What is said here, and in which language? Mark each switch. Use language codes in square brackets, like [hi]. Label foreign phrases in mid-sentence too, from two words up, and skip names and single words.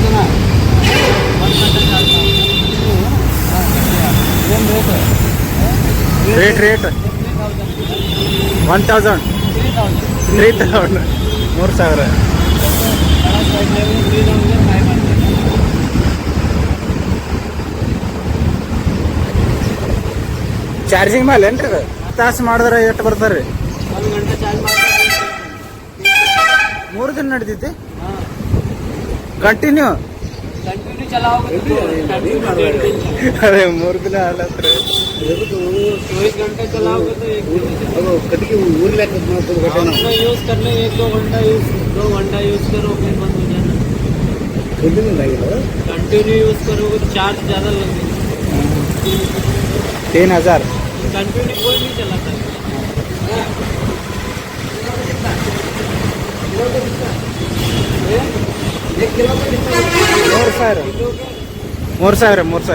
[kn] ರೇಟ್ 1000 3000 3000 ಚಾರ್ಜಿಂಗ್ ಮೇಲೆ ಏನ್ರಿ? ತಾಸು ಮಾಡಿದ್ರೆ ಎಷ್ಟು ಬರ್ತಾರ್ರಿ? 1 ಗಂಟೆ ಚಾರ್ಜ್ 3 ದಿನ ನಡೀತೈತಿ ಕಂಟಿನ್ಯೂ [hi] चलाओगे अरे 3 दिन आलत्र 24 घंटे चलाओगे तो 1 दिन यूज करने 1-2 घंटा यूज करो फिर बंद हो जाना। [en] continue use [hi] करोगे तो चार्ज ज़्यादा लगेगा। 3000 कंटिन्यू कोई नहीं चलाता। [kn] ಮೂರು ಸಾವಿರ